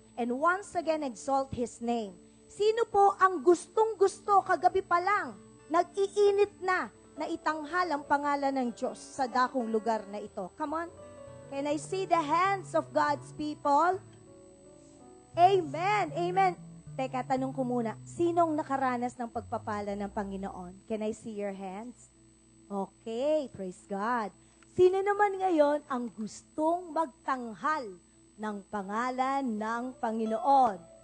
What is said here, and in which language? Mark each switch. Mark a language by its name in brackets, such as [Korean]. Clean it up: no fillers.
[English] And once again, exalt His name. [Filipino] Sino po ang gustong-gusto kagabi pa lang, nag-iinit na itanghal ang pangalan ng Diyos sa dakong lugar na ito? [English] Come on. Can I see the hands of God's people? Amen. Amen. [Filipino] Teka, tanong ko muna, sinong nakaranas ng pagpapala ng Panginoon? [English] Can I see your hands? Okay, praise God. [Filipino] Sino naman ngayon ang gustong magtanghal ng pangalan ng Panginoon?